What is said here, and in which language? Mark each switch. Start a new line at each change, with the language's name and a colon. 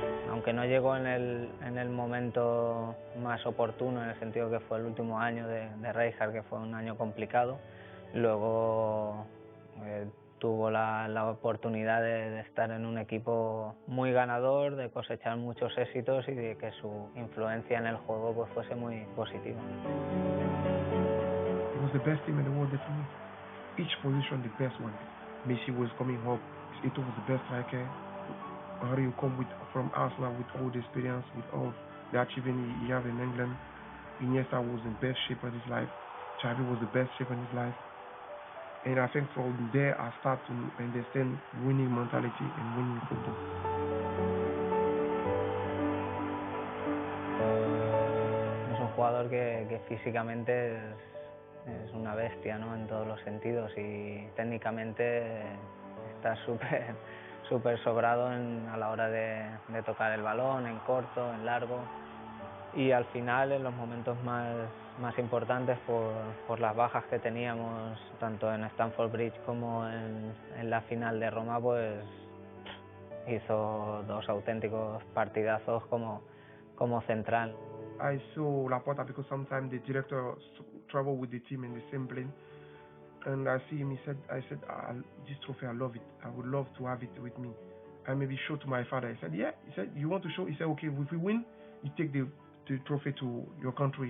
Spanish: Aunque no llegó en el momento más oportuno, en el sentido que fue el último año de Rijkaard, que fue un año complicado, luego tuvo la oportunidad de estar en un equipo muy ganador, de cosechar muchos éxitos y de que su influencia en el juego pues fuese muy positiva.
English: It was the best team in the world that me. Each position the best one. Messi was coming up. Ito was the best striker. Henry come from Arsenal with all the experience, with all the achievement he have in England. Iniesta was in best shape of his life. Xavi was the best shape in his life. And I think from there I start to understand winning mentality and winning football.
Spanish: Es un jugador que físicamente es una bestia, ¿no? En todos los sentidos, y técnicamente está súper sobrado a la hora de tocar el balón, en corto, en largo, y al final en los momentos más importantes por las bajas que teníamos tanto en Stamford Bridge como en la final de Roma, pues hizo dos auténticos partidazos como central.
English: I saw Laporta because sometimes the director travel with the team in the same plane, and I see him. I said, this trophy, I love it. I would love to have it with me. I maybe show to my father. He said, yeah. He said, you want to show? He said, okay. If we win, you take the trophy to your country.